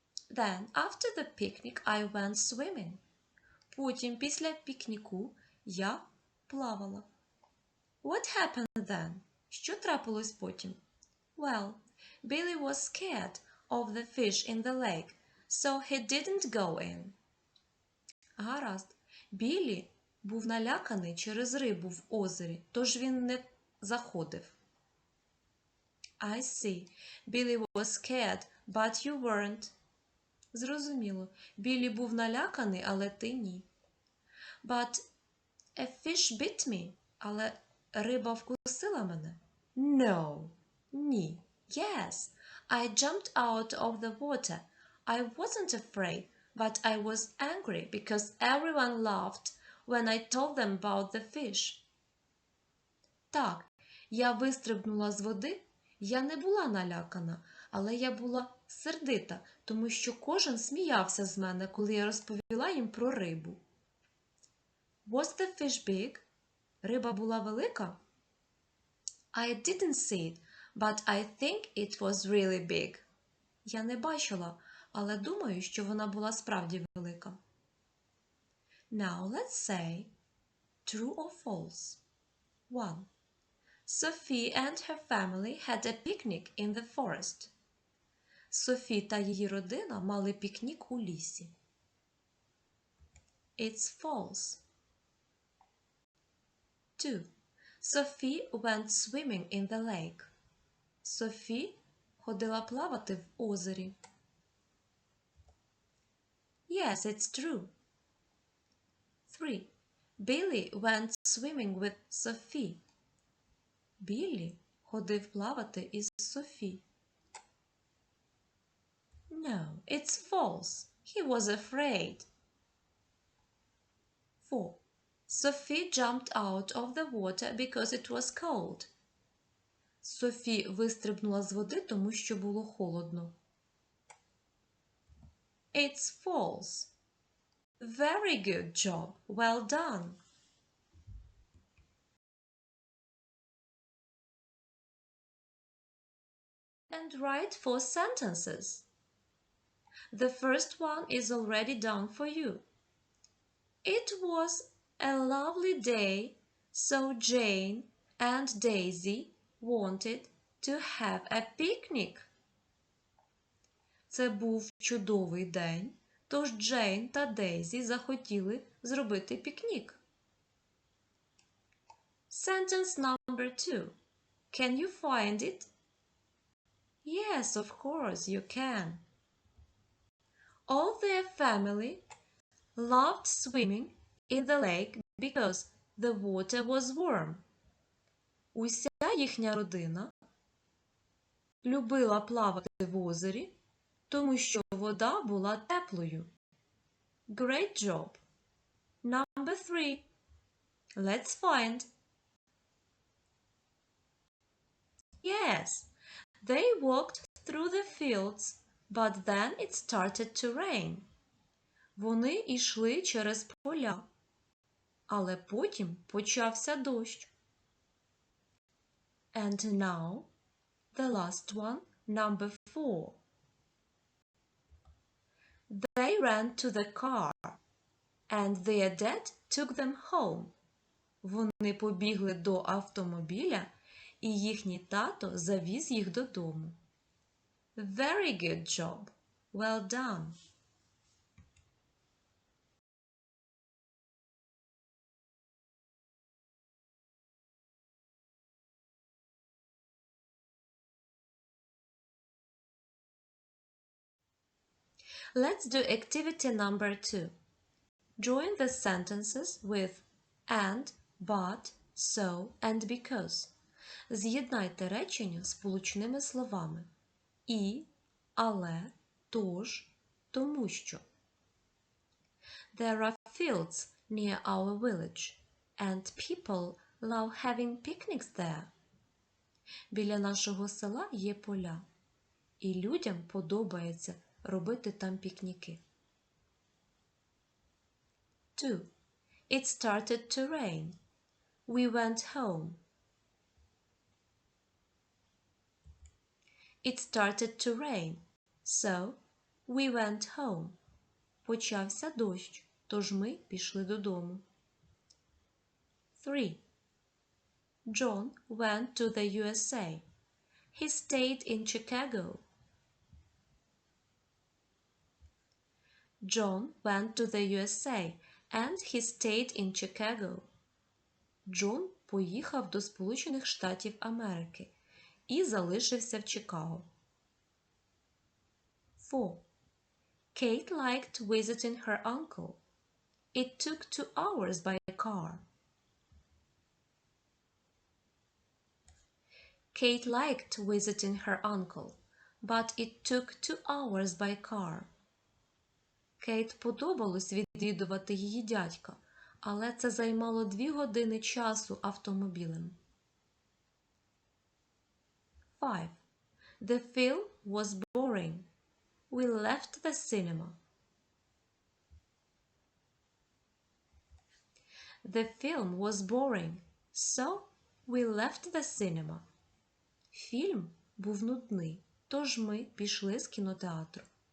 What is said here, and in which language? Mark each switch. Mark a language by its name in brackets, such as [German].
[English] Then, after the picnic, I went swimming. [Ukrainian] Потім, після пікніку, я плавала. [English] What happened then? [Ukrainian] Що трапилось потім? [English] Well, Billy was scared of the fish in the lake, so he didn't go in. [Ukrainian] Гаразд. Біллі був наляканий через рибу в озері, тож він не заходив. [English] I see. Billy was scared, but you weren't. [Ukrainian] Зрозуміло. Біллі був наляканий, але ти ні. [English] But a fish bit me. [Ukrainian] Але риба вкусила мене? [English] No. [Ukrainian] Ні. [English] Yes. I jumped out of the water. I wasn't afraid, but I was angry because everyone laughed when I told them about the fish. [Ukrainian] Так, я вистрибнула з води. Я не була налякана, але я була сердита, тому що кожен сміявся з мене, коли я розповіла їм про рибу. [English] Was the fish big? [Ukrainian] Риба була велика? [English] I didn't see it, but I think it was really big. [Ukrainian] Я не бачила, але думаю, що вона була справді велика. [English] Now let's say true or false. 1. Sophie and her family had a picnic in the forest. [Ukrainian] Софі та її родина мали пікнік у лісі. [English] It's false. 2. Sophie went swimming in the lake. [Ukrainian] Софі ходила плавати в озері. [English] Yes, it's true. 3. Billy went swimming with Sophie. [Ukrainian] Біллі ходив плавати із Софі. [English] No, it's false. He was afraid. 4. Sophie jumped out of the water because it was cold. Софі вистрибнула з води, тому що було холодно. It's false. Very good job. Well done. And write 4 sentences. The first one is already done for you. It was a lovely day, so Jane and Daisy wanted to have a picnic. [Ukrainian] Це був чудовий день, тож Джейн та Дейзі захотіли зробити пікнік. [English] Sentence number 2. Can you find it? Yes, of course you can. All their family loved swimming in the lake because the water was warm. [Ukrainian] Уся їхня родина любила плавати в озері, тому що вода була теплою. [English] Great job. Number 3. Let's find. Yes, they walked through the fields, but then it started to rain. [Ukrainian] Вони йшли через поля, але потім почався дощ. [English] And now, the last one, number 4. They ran to the car, and their dad took them home. [Ukrainian] Вони побігли до автомобіля, і їхній тато завіз їх додому. [English] Very good job. Well done. Let's do activity number 2. Join the sentences with and, but, so and because. [Ukrainian] З'єднайте речення сполучними словами і, але, тож, тому що. [English] There are fields near our village, and people love having picnics there. [Ukrainian] Біля нашого села є поля, і людям подобається робити там пікніки. 2. [English] It started to rain. We went home. It started to rain. So we went home. [Ukrainian] Почався дощ, тож ми пішли додому. [English] 3. John went to the USA. He stayed in Chicago. John went to the USA and he stayed in Chicago. [Ukrainian] Джон поїхав до Сполучених Штатів Америки і залишився в Чикаго. [English] 4. Kate liked visiting her uncle. It took 2 hours by car. Kate liked visiting her uncle, but it took 2 hours by car. [Ukrainian] Кейт подобалось відвідувати її дядька, але це займало 2 години часу автомобілем. [English] 5. The film was boring. We left the cinema. The film was boring, so we left the cinema. [Ukrainian] Фільм був нудний, тож ми пішли з кінотеатру.